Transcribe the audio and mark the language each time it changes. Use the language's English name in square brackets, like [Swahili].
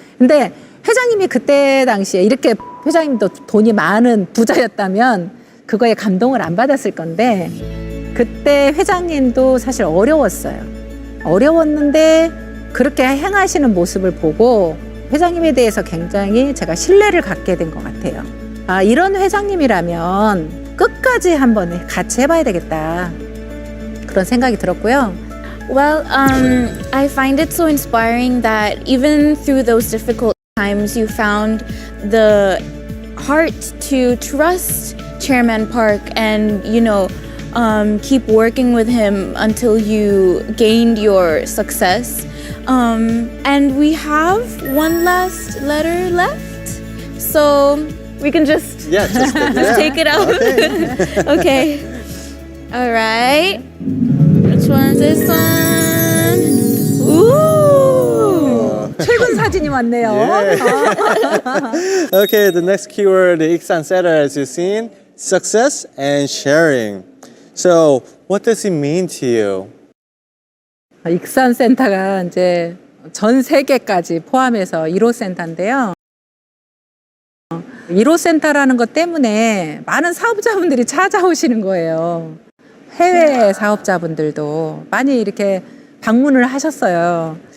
[Korean] 근데 회장님이 그때 당시에 이렇게 회장님도 돈이 많은 부자였다면 그거에 감동을 안 받았을 건데 그때 회장님도 사실 어려웠어요. 어려웠는데 그렇게 행하시는 모습을 보고 회장님에 대해서 굉장히 제가 신뢰를 갖게 된 것 같아요. 아, 이런 회장님이라면 끝까지 한번 같이 해봐야 되겠다. 그런 생각이 들었고요. [English] Well, I find it so inspiring that even through those difficult times you found the heart to trust Chairman Park and, keep working with him until you gained your success. And we have one last letter left, so we can just take it out. Okay. All right. Which one is this one? [Korean] Ooh. 최근 사진이 왔네요. [English] Okay, the next keyword 익산 said, as you've seen, success and sharing. So, what does it mean to you? [Korean] 익산 센터가 이제 전 세계까지 포함해서 1호 센터인데요. 1호 센터라는 것 때문에 많은 사업자분들이 찾아오시는 거예요. 해외 사업자분들도 많이 이렇게 방문을 하셨어요.